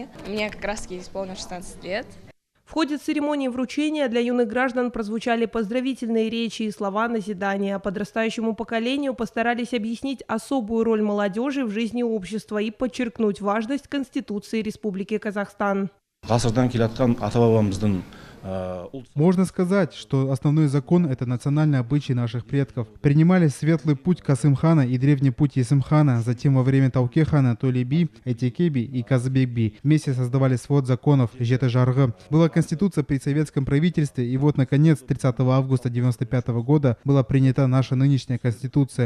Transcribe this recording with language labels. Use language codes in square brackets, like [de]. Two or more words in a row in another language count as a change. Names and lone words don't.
[ru] Мне как раз-таки исполнилось 16 лет. В ходе церемонии вручения для юных граждан прозвучали поздравительные речи и слова назидания. Подрастающему поколению постарались объяснить особую роль молодежи в жизни общества и подчеркнуть важность Конституции Республики Казахстан. [kk] Ғасырдан келе жатқан ата-бабамыздың [ru] Можно сказать, что основной закон – это национальный обычай наших предков. Принимали светлый путь Касым-хана и древний путь Есым-хана, затем во время Тауке-хана Толеби, Этекеби и Казбек-би вместе создавали свод законов Жеты-Жаргы. Была конституция при советском правительстве, и вот, наконец, 30 августа 1995 года была принята наша нынешняя конституция.